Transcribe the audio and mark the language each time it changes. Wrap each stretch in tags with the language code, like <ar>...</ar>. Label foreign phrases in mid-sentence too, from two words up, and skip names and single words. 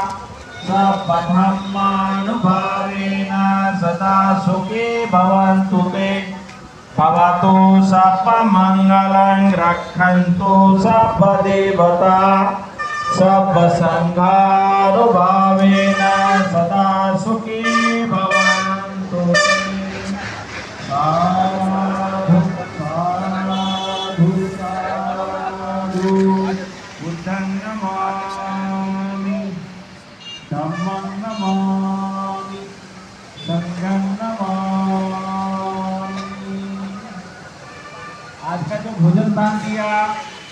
<pi>सर्वधर्मानुभावेन सदा सुखी भवन्तु ते भवतु सर्वमङ्गलं रक्षन्तु सर्वदेवता सर्वसङ्घानुभावेन सदा सुखी भवन्तु ते साधु साधु साधु बुद्धं नमामि धम्मं नमामि संघं नमामि।</pi> <hi>आज का जो भोजन दान दिया</hi>